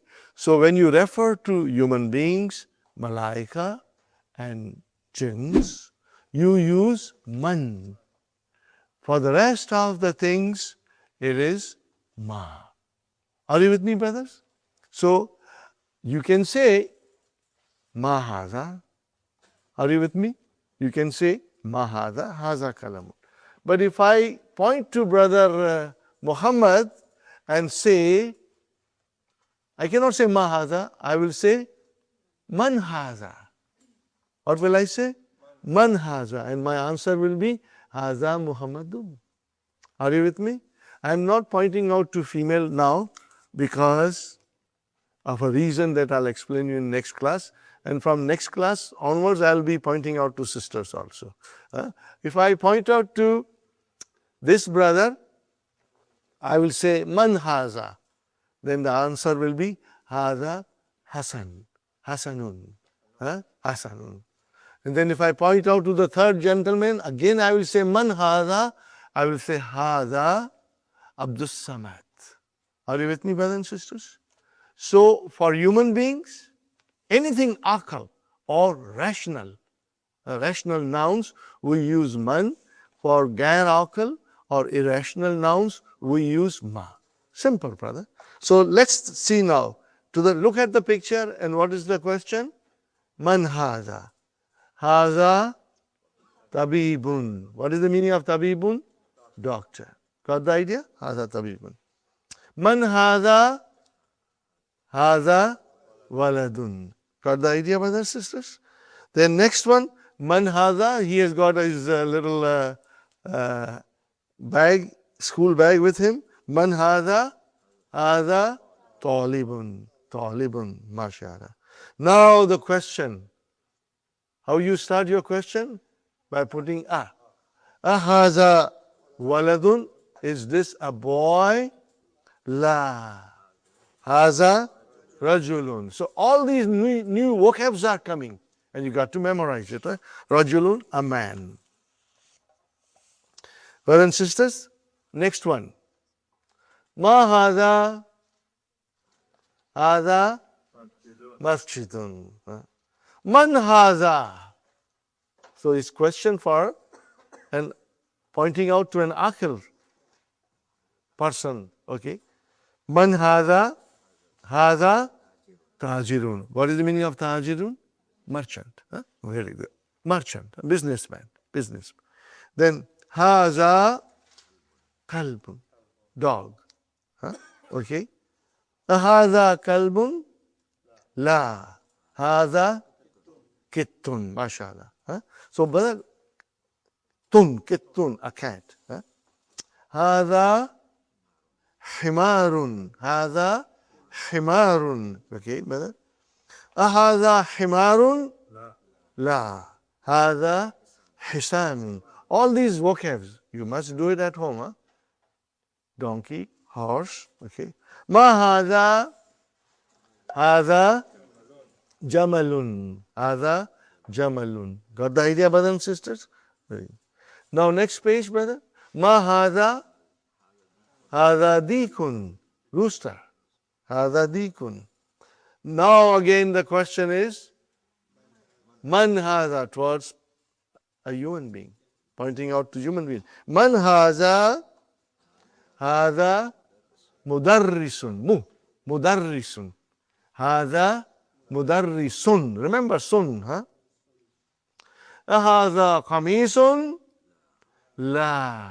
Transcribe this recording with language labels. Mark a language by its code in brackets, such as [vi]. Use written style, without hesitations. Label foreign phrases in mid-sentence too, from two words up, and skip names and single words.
[en] So when you refer to human beings, malaika, and jinns, you use man. For the rest of the things, it is ma. Are you with me, brothers? So you can say [ar] ما هذا. [en] Are you with me? You can say [ar] ما هذا، هذا كلام. [en] But if I point to brother Muhammad and say, I cannot say [ar] ما هذا, [en] I will say [ar] من هذا. [en] What will I say? [ar] من هذا. [en] And my answer will be [ar] هذا محمد. [en] Are you with me? I am not pointing out to female now because of a reason that I'll explain you in next class. And from next class onwards, I'll be pointing out to sisters also. If I point out to this brother, I will say [ar] من هذا. [en] Then the answer will be [ar] هذا حسن. Hasanun. Hasanun. [en] And then if I point out to the third gentleman, again I will say [ar] من هذا. [en] I will say [ar] هذا عبد الصمد. [en] Are you with me, brothers and sisters? So for human beings, anything aql or rational nouns, we use man. For [ar] غير عقل [en] or irrational nouns, we use ma. Simple, brother. So let's see now. Look at the picture, and what is the question? [ar] من هذا. هذا طبيب. [en] What is the meaning of tabibun? Doctor. Got the idea? [ar] هذا طبيب. من هذا. هذا ولد. [en] Got the idea, brothers and sisters? Then next one, [ar] من هذا. [en] He has got his little bag, school bag with him. [ar] من هذا. هذا طالب. Talibun. [en] Mashallah. Now the question. How you start your question? By putting a. [ar] أهذا ولد. [en] Is this a boy? [ar] La. هذا رجل. [en] So all these new vocabs are coming, and you got to memorize it. Rajulun, a man. Brothers and sisters, next one. [ar] ما هذا. هذا مسجد. من هذا. [en] So it's question for and pointing out to an aql person. [ar] Okay. من هذا. هذا تاجر. [en] What is the meaning of tajirun? Merchant. Very good. Merchant, businessman. [ar] Then هذا كلب. Dog. Okay. هذا كلب. لا. هذا قط. Mashallah. [en] So, brother, kittun, a cat. [ar] هذا حمار. هذا حمار. [en] Okay, brother. [ar] أهذا حمار? لا. هذا حصان. [en] All these vocabs, you must do it at home. Donkey, horse. Okay. [ar] ما هذا. هذا جمل. هذا جمل. [en] Got the idea, brothers and sisters? Now next page, brother. [ar] ما هذا. هذا ديك, rooster. هذا ديك. [en] Now again the question is, [ar] من هذا, [en] towards a human being, pointing out to human being. [ar] من هذا، هذا مدرس، مدرس. هذا مدرس. [en] Remember sun, huh? [ar] هذا قميص، لا.